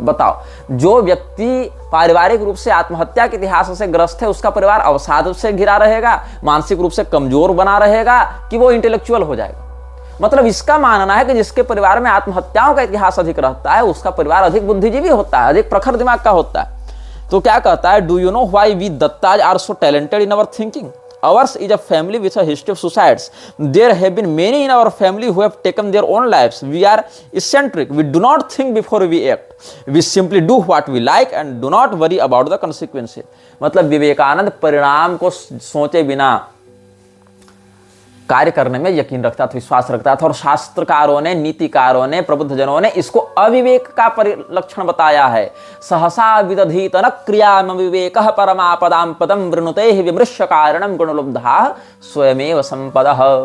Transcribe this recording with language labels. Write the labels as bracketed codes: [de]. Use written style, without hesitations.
[hi] बताओ, जो व्यक्ति पारिवारिक रूप से आत्महत्या के इतिहास से ग्रस्त है उसका परिवार अवसाद से घिरा रहेगा, मानसिक रूप से कमजोर बना रहेगा, कि वो इंटेलेक्चुअल हो जाएगा? मतलब इसका मानना है कि जिसके परिवार में आत्महत्याओं का इतिहास अधिक रहता है उसका परिवार अधिक बुद्धिजीवी होता है, अधिक प्रखर दिमाग का होता है। तो क्या कहता है, [en] Do you know why we Dattas are so talented in our thinking? Ours is a family with a history of suicides. There have been many in our family who have taken their own lives. We are eccentric. We do not think before we act. We simply do what we like and do not worry about the consequences. [hi] मतलब विवेकानंद परिणाम को सोचे बिना कार्य करने में यकीन रखता था, विश्वास रखता था। और शास्त्रकारों ने, नीतिकारों ने, प्रबुद्धजनों ने इसको अविवेक का परिलक्षण बताया है। [sa] सहसा विदधीत न क्रियाम विवेकः परमापदां पदं वृणुते विमृश्य कारणं गुणलुब्धा स्वयमेव संपदः।